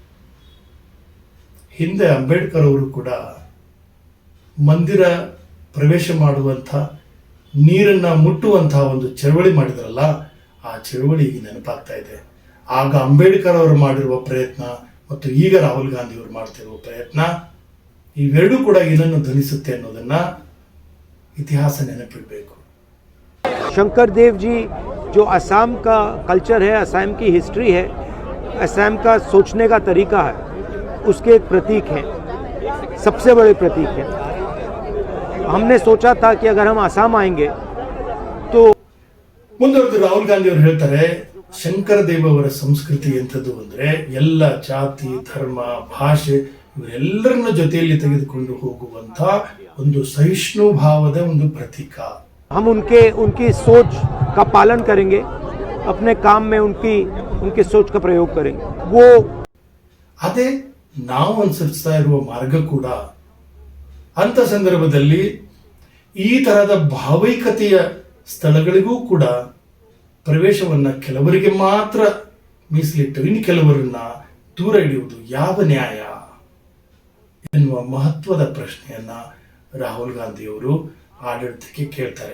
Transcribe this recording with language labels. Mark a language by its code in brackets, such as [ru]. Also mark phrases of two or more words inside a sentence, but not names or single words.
[kn] ಹಿಂದೆ ಅಂಬೇಡ್ಕರ್ ಅವರು ಕೂಡ ಮಂದಿರ ಪ್ರವೇಶ ಮಾಡುವಂಥ, ನೀರನ್ನ ಮುಟ್ಟುವಂತಹ ಒಂದು ಚಳವಳಿ ಮಾಡಿದ್ರಲ್ಲ, ಆ ಚಳವಳಿ ಈಗ ನೆನಪಾಗ್ತಾ ಇದೆ. ಆಗ ಅಂಬೇಡ್ಕರ್ ಅವರು ಮಾಡಿರುವ ಪ್ರಯತ್ನ ಮತ್ತು ಈಗ ರಾಹುಲ್ ಗಾಂಧಿ ಅವರು ಮಾಡ್ತಿರುವ ಪ್ರಯತ್ನ, ಇವೆರಡೂ ಕೂಡ ಏನನ್ನು ಧ್ವನಿಸುತ್ತೆ ಅನ್ನೋದನ್ನ ಇತಿಹಾಸ ನೆನಪಿಡಬೇಕು. [hi] शंकर देव जी जो असम का कल्चर है, असम की हिस्ट्री है, असम का सोचने का तरीका है, उसके एक प्रतीक हैं, सबसे बड़े प्रतीक हैं. हमने सोचा था कि अगर हम असम आएंगे तो [kn] ಮುಂದುವರೆದು ರಾಹುಲ್ ಗಾಂಧಿ ಅವರು ಹೇಳ್ತಾರೆ, ಶಂಕರ ದೇವ್ ಅವರ ಸಂಸ್ಕೃತಿ ಎಂಥದ್ದು ಅಂದ್ರೆ ಎಲ್ಲ ಜಾತಿ, ಧರ್ಮ, ಭಾಷೆ ಇವರೆಲ್ಲರನ್ನ ಜೊತೆಯಲ್ಲಿ ತೆಗೆದುಕೊಂಡು ಹೋಗುವಂತ ಒಂದು ಸಹಿಷ್ಣು ಭಾವದ ಒಂದು ಪ್ರತೀಕ. [hi] हम उनकी सोच का पालन करेंगे, अपने काम में उनकी सोच का प्रयोग करेंगे. वो [kn] ಅದೇ ನಾವು ಅನುಸರಿಸ್ತಾ ಇರುವ ಮಾರ್ಗ ಕೂಡ. ಅಂತ ಸಂದರ್ಭದಲ್ಲಿ ಈ ತರಹದ ಭಾವೈಕತೆಯ ಸ್ಥಳಗಳಿಗೂ ಕೂಡ ಪ್ರವೇಶವನ್ನ ಕೆಲವರಿಗೆ ಮಾತ್ರ ಮೀಸಲಿಟ್ಟು ಇನ್ನು ಕೆಲವರನ್ನ ದೂರ ಇಡುವುದು ಯಾವ ನ್ಯಾಯ ಎನ್ನುವ ಮಹತ್ವದ ಪ್ರಶ್ನೆಯನ್ನ ರಾಹುಲ್ ಗಾಂಧಿ ಅವರು ಆಡಳಿತಕ್ಕೆ ಕೇಳ್ತಾರೆ.